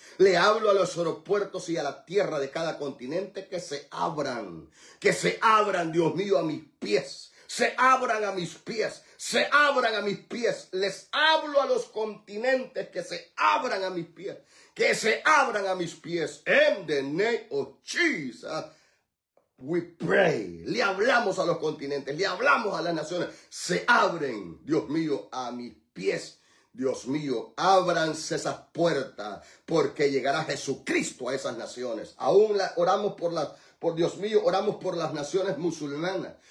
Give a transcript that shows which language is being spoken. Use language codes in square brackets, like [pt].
[es] Le hablo a los aeropuertos y a la tierra de cada continente que se abran. Que se abran, Dios mío, a mis pies. Se abran a mis pies. Se abran a mis pies. Les hablo a los continentes que se abran a mis pies. Que se abran a mis pies. [en] In the name of Jesus, we pray. [es] Le hablamos a los continentes. Le hablamos a las naciones. Se abren, Dios mío, a mis pies. Dios mío, ábranse esas puertas porque llegará Jesucristo a esas naciones. Aún oramos oramos por las naciones musulmanas.